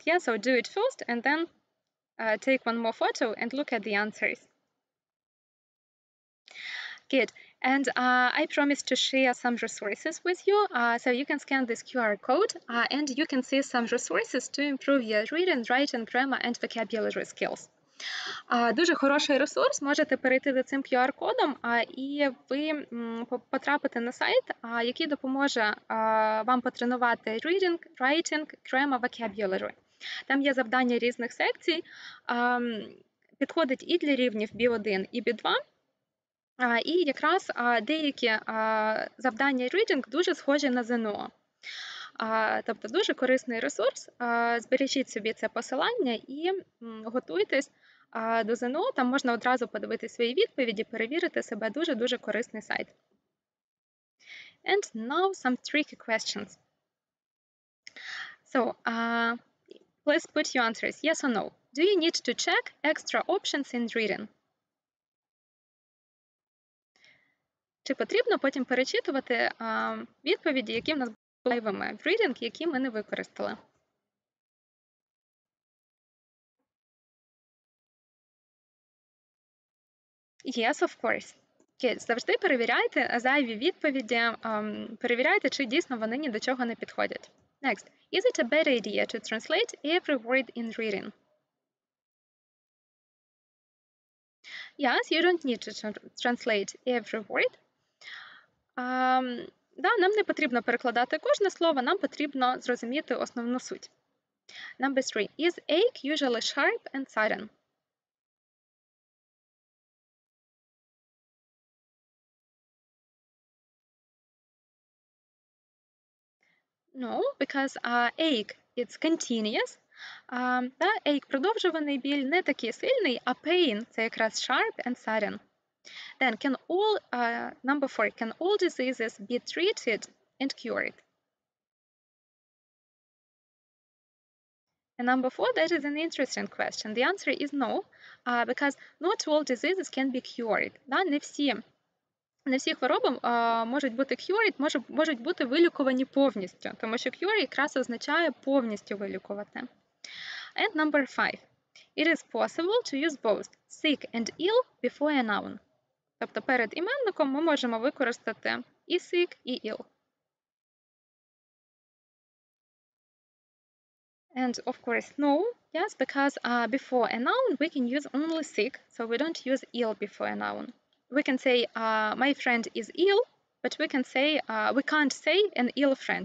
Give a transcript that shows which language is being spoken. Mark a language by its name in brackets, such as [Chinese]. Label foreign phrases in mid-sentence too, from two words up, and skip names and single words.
[English] Yeah, so do it first and then take one more photo and look at the answers. Good. And I promised to share some resources with you. So you can scan this QR code and you can see some resources to improve your reading, writing, grammar and vocabulary skills. [Ukrainian] Дуже хороший ресурс, можете перейти за цим QR-кодом і ви потрапите на сайт, який допоможе вам потренувати [English] reading, writing, grammar, vocabulary. [Ukrainian] Там є завдання різних секцій, підходить і для рівнів B1 і B2. І якраз деякі завдання reading дуже схожі на ЗНО. Тобто дуже корисний ресурс, збережіть собі це посилання і готуйтесь до ЗНО, там можна одразу подивити свої відповіді, перевірити себе, дуже-дуже корисний сайт. [English] And now some tricky questions. So, please put your answers, yes or no. Do you need to check extra options in reading? [Ukrainian] Чи потрібно потім перечитувати відповіді, які в нас були зайвими в reading, які ми не використали? [English] Yes, of course. [Ukrainian] Okay, завжди перевіряйте зайві відповіді, перевіряйте, чи дійсно вони ні до чого не підходять. [English] Next. Is it a bad idea to translate every word in reading? Yes, you don't need to translate every word. [Ukrainian] Нам не потрібно перекладати кожне слово, нам потрібно зрозуміти основну суть. [English] Number 3. Is ache usually sharp and sudden? No, because ache it's continuous. Ache – [Ukrainian] продовжуваний біль, не такий сильний, а pain – це якраз [English] sharp and sudden. Then number 4, can all diseases be treated and cured? And number 4, that is an interesting question. The answer is no, because not all diseases can be cured. [Ukrainian] Не всі Не всі хвороби можуть бути cured, можуть бути вилікувані повністю, тому що cure якраз означає повністю вилікувати. [English] And number 5. It is possible to use both sick and ill before a noun. [Ukrainian] Тобто перед іменником ми можемо використати і sick, і ill. [English] And of course, no, yes, because before a noun we can use only sick, so we don't use ill before a noun. We can say my friend is ill, but we can't say an ill friend.